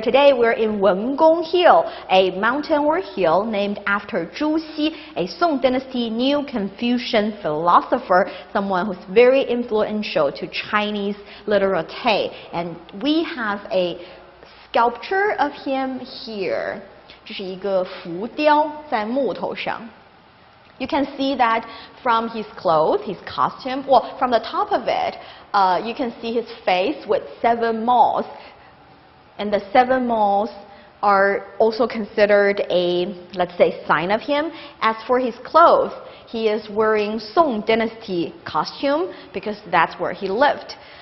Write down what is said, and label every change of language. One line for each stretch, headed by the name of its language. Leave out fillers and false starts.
English: Today we're in Wengong Hill, a mountain or hill named after Zhu Xi, a Song Dynasty new Confucian philosopher, someone who's very influential to Chinese literati. And we have a sculpture of him here.
Chinese: 这是一个浮雕在木头上。
English: You can see that from his clothes, his costume. Well, from the top of it, you can see his face with 7 moles. And the 7 moles are also considered a, let's say, sign of him. As for his clothes, he is wearing Song Dynasty costume because that's where he lived.